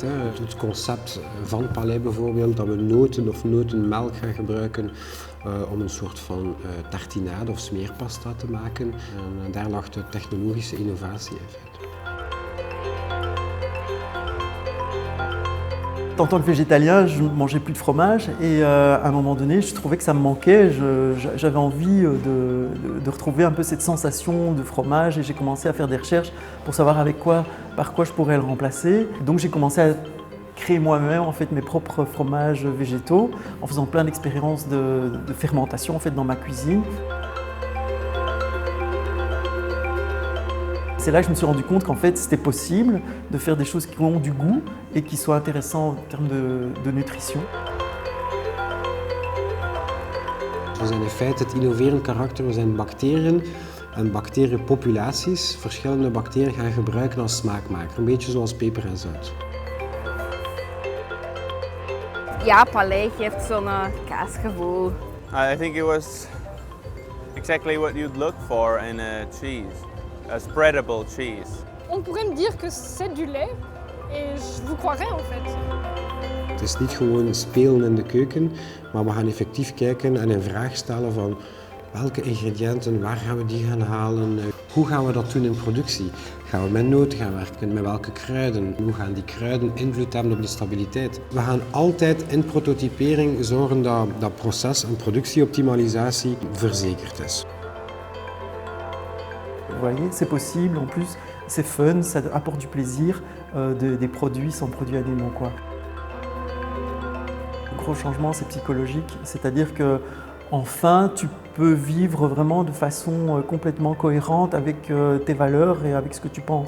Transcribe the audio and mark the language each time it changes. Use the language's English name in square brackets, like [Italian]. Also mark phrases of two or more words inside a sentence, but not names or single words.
[Dutch] Het concept van Palais bijvoorbeeld, dat we noten of notenmelk gaan gebruiken om een soort van tartinade of smeerpasta te maken. En daar lag de technologische innovatie in feite. [French] En tant que végétalien, je ne mangeais plus de fromage et à un moment donné, je trouvais que ça me manquait. J'avais envie de retrouver un peu cette sensation de fromage et j'ai commencé à faire des recherches pour savoir par quoi je pourrais le remplacer. Donc j'ai commencé à créer moi-même en fait mes propres fromages végétaux en faisant plein d'expériences de fermentation en fait dans ma cuisine. C'est là que je me suis rendu compte qu'en fait c'était possible de faire des choses qui ont du goût et qui soient intéressantes en termes de nutrition. [Dutch] We zijn in feite het innoverend karakter, we zijn bacteriën en bacteriënpopulaties, verschillende bacteriën gaan gebruiken als smaakmaker, een beetje zoals peper en zout. Ja, Palais geeft zo'n kaasgevoel. [English] I think it was exactly what you'd look for in a cheese. A spreadable cheese. [French] On pourrait me dire que c'est du lait et je vous croirais en fait. [Dutch] Het is niet gewoon spelen in de keuken, maar we gaan effectief kijken en een vraag stellen van welke ingrediënten, waar gaan we die gaan halen, hoe gaan we dat doen in productie? Gaan we met noten gaan werken, met welke kruiden? Hoe gaan die kruiden invloed hebben op die stabiliteit? We gaan altijd in prototypering zorgen dat proces- en productieoptimalisatie verzekerd is. [French] Vous voyez, c'est possible, en plus c'est fun, ça apporte du plaisir, des produits sans produits animaux, quoi. Le gros changement, c'est psychologique, c'est-à-dire que enfin tu peux vivre vraiment de façon complètement cohérente avec tes valeurs et avec ce que tu penses.